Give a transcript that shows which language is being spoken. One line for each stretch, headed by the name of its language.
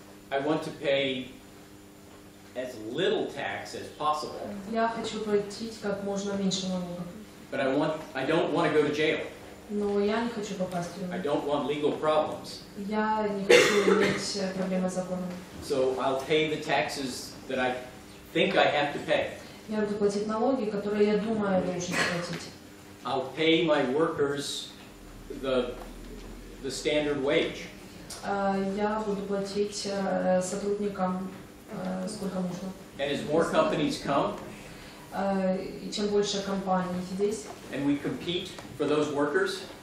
English: I want to pay as little tax as possible.
Russian: я хочу платить как можно меньше налогов.
English: But I don't want to go to jail.
Russian: Но я не хочу попасть в
English: I
Russian: тюрьму.
English: don't want legal problems.
Russian: Я не хочу иметь проблемы с законом.
English: So I'll pay the taxes that I think I have to pay.
Russian: Я буду платить налоги, которые я думаю, я должен платить.
English: I'll pay my workers the standard wage.
Russian: Я буду платить сотрудникам сколько нужно.
English: And as more companies come,
Russian: И чем больше компаний здесь,
English: and we compete for those workers,